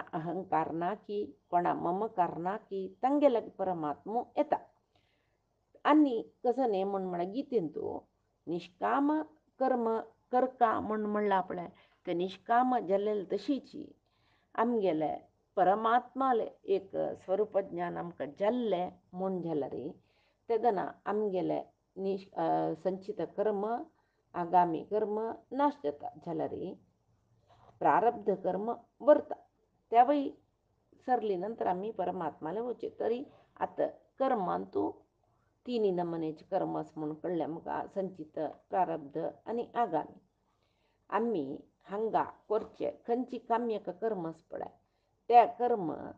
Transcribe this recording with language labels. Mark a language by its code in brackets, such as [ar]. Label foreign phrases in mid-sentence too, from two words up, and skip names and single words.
[kok] अहंकार ना की कोणा ममकार ना की तांगे लागीं परमात्मा येता आनी कसो न्ही म्हण म्हळ्यार गितेन तूं निश्काम कर्म करता म्हण म्हणलां आपणें ते निश्काम जाल्ले तशीची आमगेले परमात्माले एक स्वरूप ज्ञान आमकां जाल्लें म्हण जाल्यार तेदना आमगेले संचित कर्म आगामी कर्म नाश जाता जाल्यार प्रारब्ध कर्म वर्ता त्यावेळी सरली नंतर आमी परमात्माला वचचे तरी आतां कर्मांतू तिनी नमनेचे कर्म आसा म्हूण कळ्ळें आमकां संचित प्रारब्ध आनी आगामी आमी हांगा करचे खंयची काम्यक कर्म आसा पळय ते कर्म